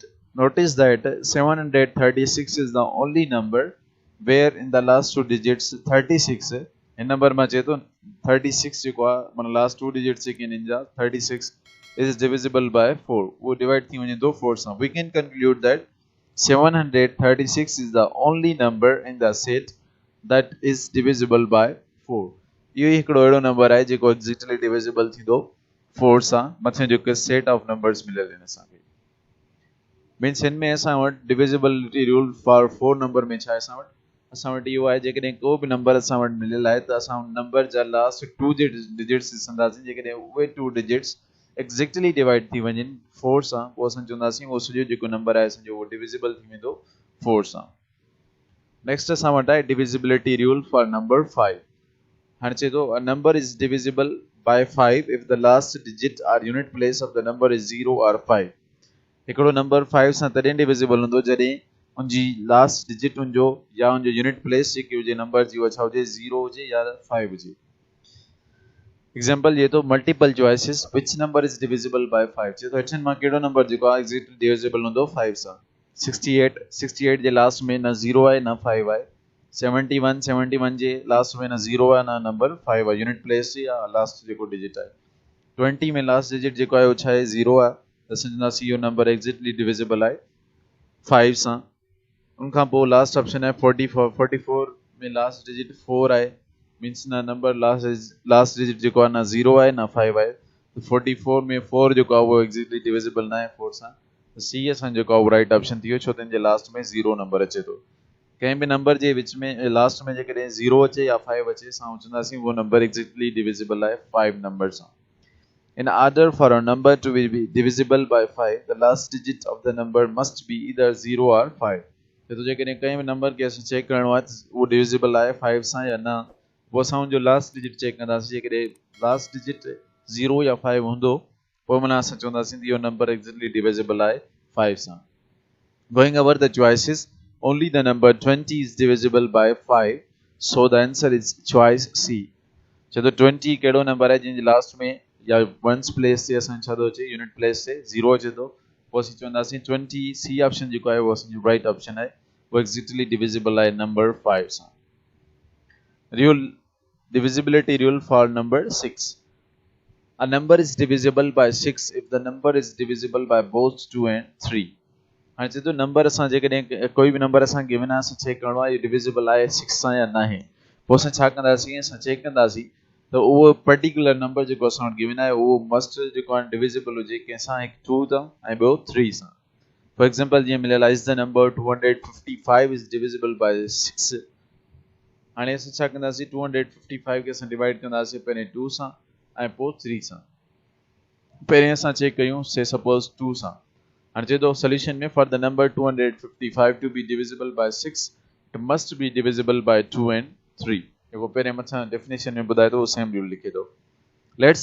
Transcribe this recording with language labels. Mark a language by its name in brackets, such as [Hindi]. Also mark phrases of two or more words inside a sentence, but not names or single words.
[English] Notice that 736 is the only number where in the last 2 digits 36 in number [Gujarati] ma che to [English] 36 [Sindhi] जेको आहे मन [English] last 2 digits [Sindhi] जेके इन जा [English] 36 is divisible by 4 [Sindhi] वो divide थी वञे तो 4 सां [English] we can conclude that 736 is the only number in the set that is divisible by 4 [Sindhi] इहो हिकिड़ो अहिड़ो नंबर आहे जेको [English] exactly divisible [Sindhi] थींदो 4 सां मथे जेके [English] set of numbers [Sindhi] मिलियल आहिनि असांखे मीन्स हिन में असां वटि [English] divisibility rule for 4 number [Sindhi] में छा आहे असां वटि इहो आहे जेकॾहिं को बि नंबर असां वटि मिलियल आहे त असां नंबर जा [English] last 2 digits [Sindhi] ॾिसंदासीं जेकॾहिं उहे 2 डिजिट्स [English] exactly divide [Sindhi] थी वञनि 4 सां पोइ असां चवंदासीं उहो सॼो जेको नंबर आहे असांजो उहो डिविजिबल थी वेंदो 4 सां नेक्स्ट असां वटि आहे [English] divisibility rule for number 5 [Sindhi] हाणे चए थो अ नंबर [English] is divisible by 5 if the last digit or unit place of the number is 0 or 5 [Sindhi] हिकिड़ो नंबर 5 सां तॾहिं डिविजिबल हूंदो जॾहिं उनजी [English] last digit [Sindhi] उनजो या उनजो [English] unit place [Sindhi] जेकी हुजे नंबर जी उहा छा हुजे 0 हुजे या 5 हुजे एग्जांपल ये तो [English] multiple choices which number is divisible by 5 [Sindhi] चए तो अठन मां कहिड़ो नंबर जेको आहे [English] exactly divisible [Sindhi] हूंदो 5 सां 68 जे लास्ट में न 0 आहे न 5 आहे 71 जे लास्ट में न 0 आहे न नंबर 5 आहे [English] unit place [Sindhi] या लास्ट जेको डिजिट आहे 20 में [English] last digit [Sindhi] जेको आहे उहो छा आहे 0 आहे त समझंदासीं इहो नंबर [English] exactly divisible [Sindhi] आहे 5 सां उन खां पोइ [English] last option [Sindhi] आहे 44 में [English] last digit [Sindhi] 4 आहे मींस न नंबर [English] last digit [Sindhi] जेको आहे न 0 आहे न 5 आहे त 44 में 4 जेको आहे उहो [English] exactly divisible [Sindhi] न आहे 4 सां त सी असां जेको आहे उहो [English] right option [Sindhi] थी वियो छो त हिन जे लास्ट में 0 नंबर अचे थो कंहिं बि नंबर जे विच में लास्ट में जेकॾहिं 0 अचे या 5 अचे असां चवंदासीं उहो नंबर [English] exactly divisible [Sindhi] आहे 5 नंबर सां [English] in order for a number to be divisible by 5 the last digit of the number must be either 0 or 5 [Sindhi] तो जेकॾहिं कंहिं बि नंबर खे असां चेक करणो आहे उहो डिविजिबल आहे 5 सां या न पोइ असां उनजो लास्ट डिजिट चेक कंदासीं जेकॾहिं [English] last digit [Sindhi] 0 या 5 हूंदो पोइ माना असां चवंदासीं इहो नंबर [English] exactly divisible [Sindhi] आहे 5 सां [English] going over the choices only the number 20 is divisible by 5 so the answer is choice C [Sindhi] चलो 20 कहिड़ो नंबर आहे जिन लास्ट में या [English] ones place [Sindhi] से असां छा थो अचे [English] unit place [Sindhi] से 0 अचे थो पोइ असीं चवंदासीं 20 सी ऑप्शन जेको आहे उहो असांजो [English] right option [Sindhi] आहे उहो [English] exactly divisible [Sindhi] आहे नंबर 5 सां [English] rule divisibility rule for number 6 a number is divisible by 6 if the number is divisible by both 2 and 3 [Sindhi] हाणे चए थो नंबर असां जेकॾहिं कोई बि नंबर असां गिवन आहे असां चेक करणो आहे डिविजिबल आहे 6 सां या न आहे पोइ असां छा कंदासीं असां चेक कंदासीं त उहो [English] particular number [Sindhi] जेको असां वटि गिवन आहे उहो मस्ट जेको आहे डिविजिबल हुजे कंहिंसां हिकु 2 सां ऐं ॿियो 3 सां [English] for example [Sindhi] जीअं मिलियल आहे [English] is the number 255 is divisible by 6 [Sindhi] हाणे असां छा कंदासीं 255 खे असां डिवाइड कंदासीं पहिरें 2 सां ऐं पोइ 3 सां पहिरें असां चेक कयूं [English] say suppose [Sindhi] 2 सां हाणे चए थो सोल्यूशन में [English] for the number 255 to be divisible by 6 it must be divisible by 2 and 3 [Sindhi] जेको पहिरें मथां डेफिनेशन में ॿुधाए थो [English] same rule [Sindhi] लिखे थो लेट्स